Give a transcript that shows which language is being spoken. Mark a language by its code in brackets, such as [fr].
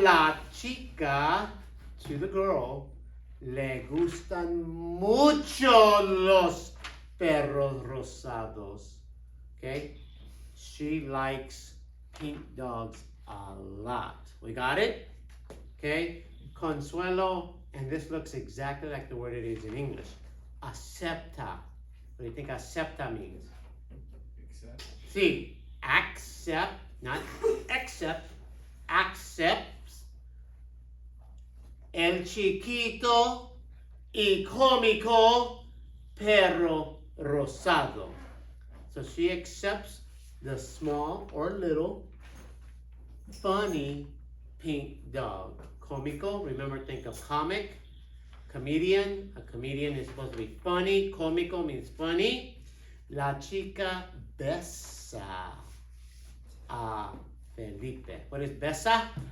[es] A la chica, [en] to the girl, [es] le gustan mucho los perros rosados. [en] Okay? She likes pink dogs a lot. We got it? Okay? Consuelo, and this looks exactly like the word it is in English. Acepta. What do you think acepta means? Except. See, accept, not accept, accepts [es] el chiquito y cómico perro rosado. [en] So she accepts the small or little funny pink dog. Cómico, remember, think of comic. comedian. A comedian is supposed to be funny. Cómico means funny. [es] La chica besa a Felipe. [en] What is besa?